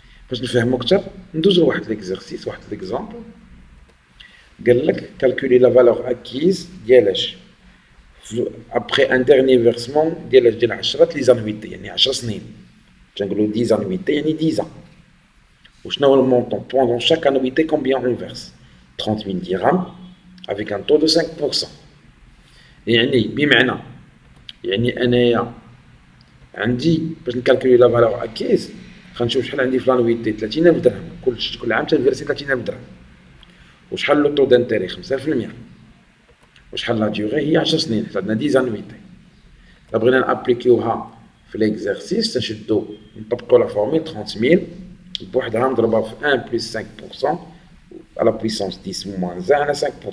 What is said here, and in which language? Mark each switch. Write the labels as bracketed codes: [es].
[ar] باش نفهمو كتر ندوزو لواحد ليكزارسيس، واحد ليكزامبل. قال لك كالكولي لا فالور اكيز ديالاش [fr] après un dernier versement [ar] ديال 10 لي زانويتي، يعني 10 سنين. تنقولوا 10 زانويتي يعني 10 ans. وشنو هو المونطون [fr] pendant chaque annuité combien on verse 30,000 dirhams avec un taux de 5%. [ar] يعني بمعنى يعني انايا عندي باش نكالكولي لا فالور اكيز غنشوف شحال عندي في لانويتي 30,000 درهم. كل عام تنفرسي 30,000 درهم. وشحال لو طو دانتيري 5%. وشحال لا ديوغي هي 10 سنين حيت عندنا 10 زانويتي. إلا بغينا نابليكيوها في ليكزارسيس تنشدو نطبقو لا فورميل 30,000 بوحدها نضربها في 1 بلس 5% على بويسونس 10 موان 1 على 5%.